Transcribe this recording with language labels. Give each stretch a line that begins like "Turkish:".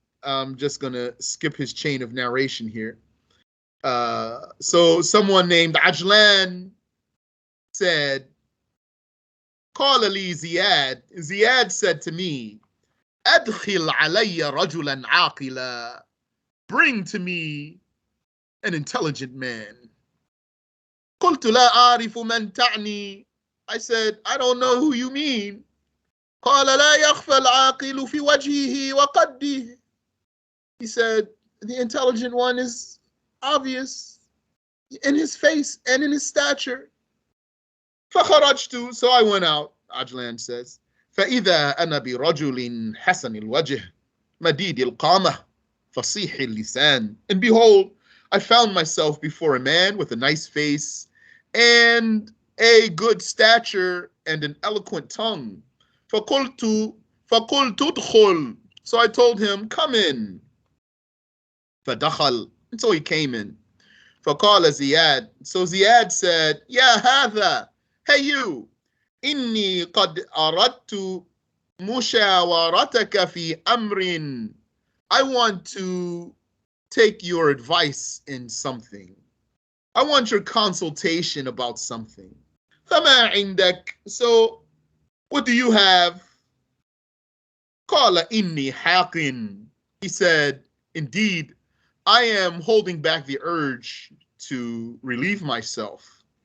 English: I'm just going to skip his chain of narration here. So someone named Ajlan said,
Arabic: قال لي زياد. Ziyad
English: said to me,
Arabic: أدخل علي رجلا عاقلا.
English: Bring to me an intelligent man.
Arabic: قلت لا أعرف من تعني.
English: I said, I don't know who you mean.
Arabic: قال لا يخفى العاقل في وجهه وقده.
English: He said, the intelligent one is obvious in his face and in his stature.
Arabic: فخرجت.
English: So I went out, Ajlan says.
Arabic: فإذا أنا برجل حسن الوجه مديد القامة فصيح اللسان.
English: And behold, I found myself before a man with a nice face and a good stature and an eloquent tongue.
Arabic: فقلت ادخل.
English: So I told him, come in.
Arabic: فدخل.
English: And so he came in.
Arabic: فقال زياد.
English: So Ziyad said,
Arabic: يا هذا.
English: Hey you.
Arabic: إني قد أردت مشاورتك في أمر.
English: I want to take your advice in something. I want your consultation about something.
Arabic: فما عندك.
English: So what do you have?
Arabic: قال إني حاق.
English: He said, indeed, I am holding back the urge to relieve myself.